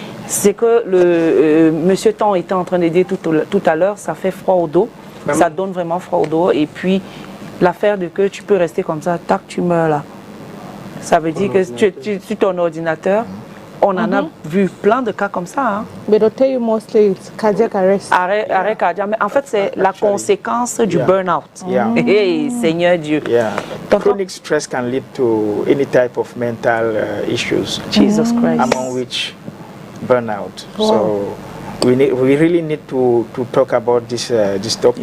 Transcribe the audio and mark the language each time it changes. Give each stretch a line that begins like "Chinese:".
French: C'est que Monsieur Tan était en train de dire tout à l'heure, ça fait froid au dos, ça donne vraiment froid au dos. Et puis, l'affaire de que tu peux rester comme ça, tac, tu meurs là. Ça veut dire que sur ton ordinateur, on en a vu plein de cas comme ça. Hein.
English: But they'll tell you mostly it's cardiac arrest.
French: Arrêt cardiaque. Mais en fait, c'est la conséquence du burn-out.
English: Yeah.
French: Hey, Seigneur Dieu.
English: Yeah. Chronic stress can lead to any type of mental issues. Jesus Christ. Among which burnout. So we really need to talk about this topic.